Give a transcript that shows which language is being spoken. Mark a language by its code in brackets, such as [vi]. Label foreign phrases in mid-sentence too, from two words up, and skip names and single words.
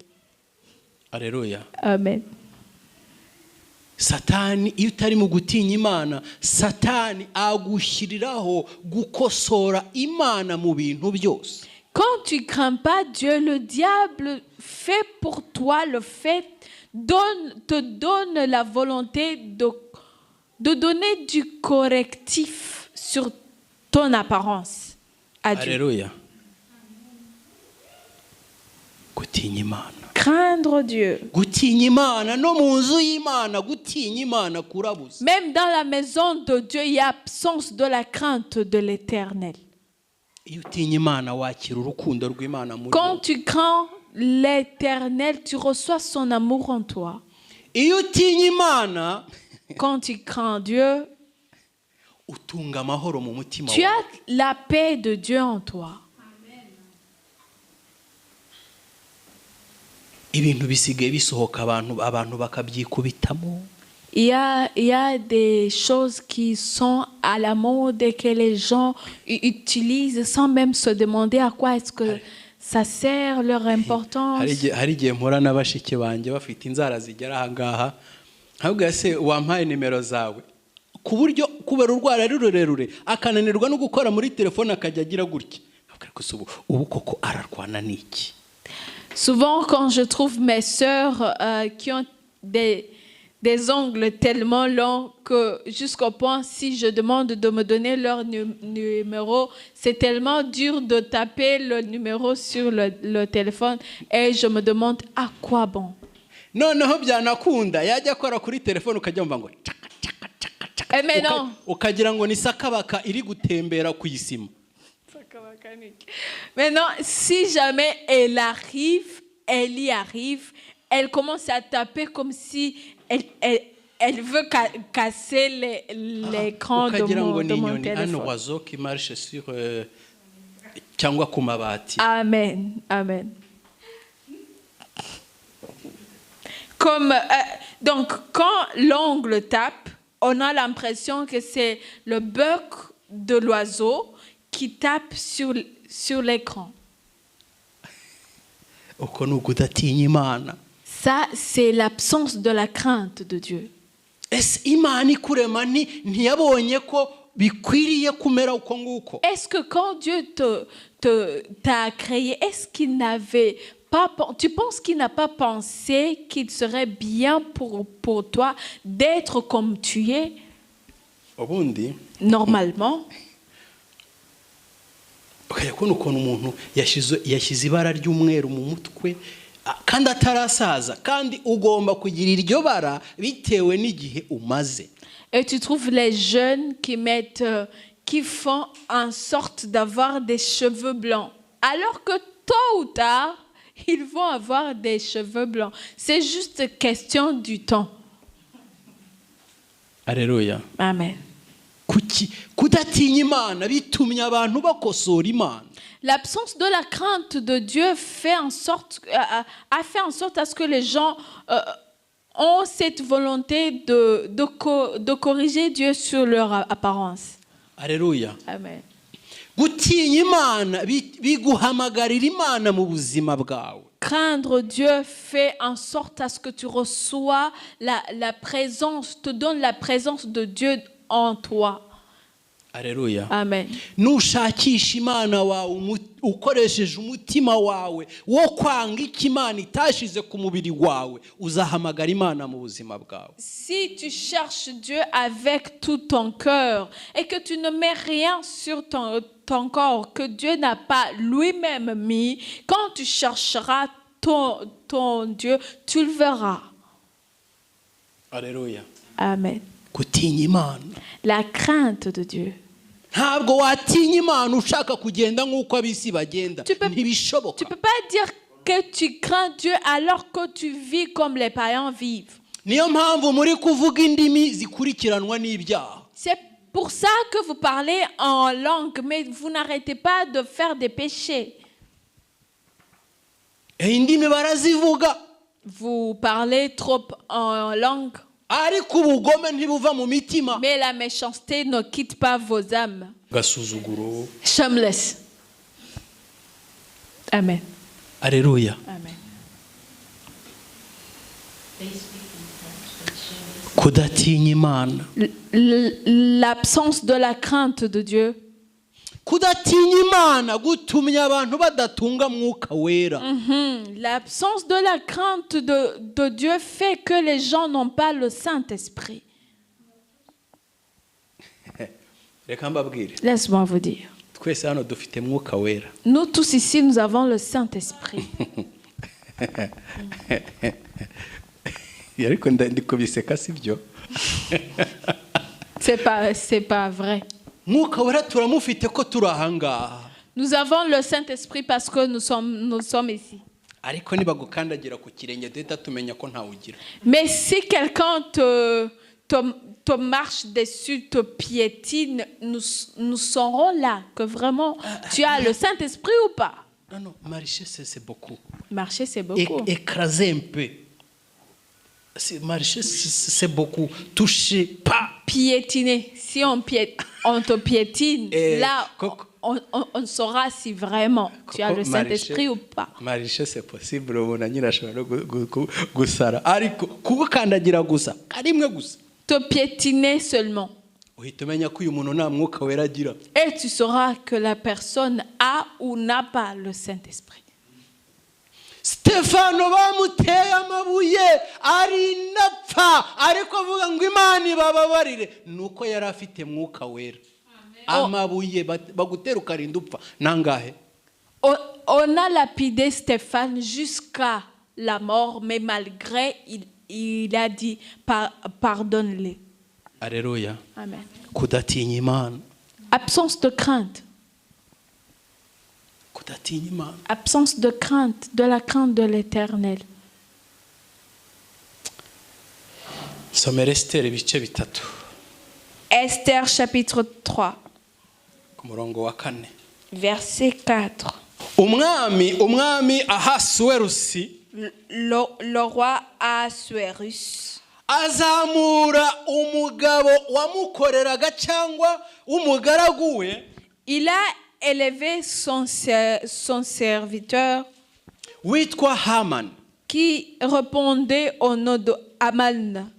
[fr] Alléluia. Amen. [rw] Satani iyo utari mu gutinya Imana, Satani agushyiriraho gukosora Imana mu bintu byose. [fr] Quand tu ne crains pas Dieu, le diable fait pour toi le fait, te donne la volonté de donner du correctif sur ton apparence à Dieu. Alléluia. [rw] Gutinya Imana. [fr] Craindre Dieu. [rw] Gutinya Imana no mu nzu y'Imana, gutinya Imana kurabuze. [fr] Même dans la maison de Dieu, il y a absence de la crainte de l'Éternel. [rw] Iyo utinya Imana wakira urukundo rw'Imana muri [fr] Quand [rw] wowe. [fr] tu crains l'Éternel, tu reçois son amour en toi. [rw] Iyo utinya Imana [fr] Quand tu crains Dieu, [rw] utunga amahoro mu mutima [fr] tu [rw] wawe. [fr] as la paix de Dieu en toi. [rw] Ibintu bisigaye bisohoka abantu bakabyikubitamo. [fr] Il y a des choses qui sont à la mode et que les gens utilisent sans même se demander à quoi est-ce que ça sert, leur importance. [rw] Hari igihe mpora na bashiki banjye bafite inzara zigera aha ngaha, ahubwo se wampaye nimero zawe ku buryo kubera urwara ari rurerure akananirwa no gukora muri telefone akajya agira gutya. Ubu koko ararwana n'iki? [fr] Souvent, quand je trouve mes sœurs qui ont des ongles tellement longs que jusqu'au point, si je demande de me donner leur numéro, c'est tellement dur de taper le numéro sur le téléphone et je me demande à quoi bon. [rw] Noneho byanakunda yajya akora kuri telefone ukajya mva ngo [fr] Mais non. [rw] ukagira ngo ni sakabaka iri gutembera ku isima. [fr] Maintenant, si jamais elle y arrive, elle commence à taper comme si elle veut casser l'écran de mon téléphone. Un oiseau qui marche sur [rw] cyangwa ku mabati. [fr] Amen, amen. Donc, quand l'ongle tape, on a l'impression que c'est le bec de l'oiseau qui tape sur l'écran. Ça, c'est l'absence de la crainte de Dieu. [rw] Imana ikurema ntiyabonye ko bikwiriye kumera uko nguko? [fr] Est-ce que quand Dieu t'a créé, est-ce qu'il n'avait pas, tu penses qu'il n'a pas pensé qu'il serait bien pour toi d'être comme tu es [rw] Ubundi [fr] normalement? [rw] ukajya kubona ukuntu umuntu yashyize ibara ry'umweru mu mutwe kandi atarasaza, kandi ugomba kugira iryo bara bitewe n'igihe umaze. [fr] Et tu trouves les jeunes qui font en sorte d'avoir des cheveux blancs, alors que tôt ou tard, ils vont avoir des cheveux blancs. C'est juste question du temps. Alléluia. Amen. [rw] Kudatinya Imana bitumye abantu bakosora Imana. [fr] L'absence de la crainte de Dieu a fait en sorte à ce que les gens ont cette volonté de corriger Dieu sur leur apparence. Alléluia. Amen. [rw] Gutinya Imana biguhamagarira Imana mu buzima bwawe. [fr] Craindre Dieu fait en sorte à ce que tu reçois la présence, te donne la présence de Dieu en toi. Alléluia. Amen. [rw] Nushakisha Imana wawe ukoresheje umutima wawe wo kwanga Imana itashize ku mubiri wawe, uzahamagara Imana mu buzima bwawe. [fr] Si tu cherches Dieu avec tout ton cœur et que tu ne mets rien sur ton corps que Dieu n'a pas lui-même mis, quand tu chercheras ton Dieu, tu le verras. Alléluia. Amen. [rw] Gutinya Imana. [fr] La crainte de Dieu. [rw] Ntabwo watinya Imana ushaka kugenda nk'uko abisi bagenda. Ntibishoboka. [fr] Tu peux pas dire que tu crains Dieu alors que tu vis comme les païens vivent. [rw] Niyo mpamvu muri kuvuga indimi zikurikiranwa n'ibyaha. [fr] C'est pour ça que vous parlez en langue, mais vous n'arrêtez pas de faire des péchés. [rw] Indimi barazivuga. [fr] Vous parlez trop en langue. [rw] Ariko ubugome ntibuva mu mitima. [fr] Mais la méchanceté ne quitte pas vos âmes. [rw] Gasuzuguro. [en] Shameless. Amen. [fr] Alléluia. Amen. [rw] Kudatinya Imana. [fr] L'absence de la crainte de Dieu. [rw] Kudatinya Imana gutumye abantu badatunga mwuka wera. [fr] L'absence de la crainte de Dieu fait que les gens n'ont pas le Saint-Esprit. [rw] Reka mbabwire. [fr] Laisse-moi vous dire. [rw] Twese hano dufite mwuka wera. [fr] Nous tous ici, nous avons le Saint-Esprit. [rw] Ariko ndikubiseka sibyo. [fr] C'est pas vrai. [rw] Mwuka wera turamufite ko turi ahangaha. [fr] Nous avons le Saint-Esprit parce que nous sommes ici. [rw] Ariko nibagukandagira ku kirenge deta tumenya ko ntawugira. [fr] Mais si quelqu'un te marche dessus, te piétine, nous saurons là que vraiment tu as le Saint-Esprit ou pas. Non, marcher c'est beaucoup. Marcher c'est beaucoup. Écraser un peu. Marcher c'est beaucoup. Toucher pas. Piétiner. Si on te piétine, là on saura si vraiment tu as le Saint-Esprit ou pas. Marcher c'est possible. [rw] Umuntu anyira ashobora gusara. Ariko kugukandagira gusa karimwe gusa. [fr] Te piétiner seulement. [rw] Uhita umenya ko uyu muntu nta mwuka wera agira. [fr] Et tu sauras que la personne a ou n'a pas le Saint-Esprit. [rw] Stefano bamuteye amabuye ari napfa ariko avuga ngo Imana ibababarire nuko yari afite mwuka wera. Amabuye bagutera ukarinda upfa nangahe. [fr] On a lapidé Stéphane jusqu'à la mort, mais malgré il a dit pardonne-les. Alléluia. Amen. [rw] Kudatinya Imana. [fr] Absence de crainte. [rw] Kudatinya Imana. [fr] Absence de crainte, de la crainte de l'Éternel. [rw] Somera Esther ibice bitatu. [fr] Esther chapitre 3. [rw] Ku murongo wa 4. [fr] Verset 4. [rw] Umwami Ahasuwerusi. [fr] Le roi Ahasuerus [rw] azamura umugabo wamukoreraga cyangwa umugaragu we. [fr] Il a élevé son serviteur [rw] witwa Haman [fr] qui répondait au nom de Haman.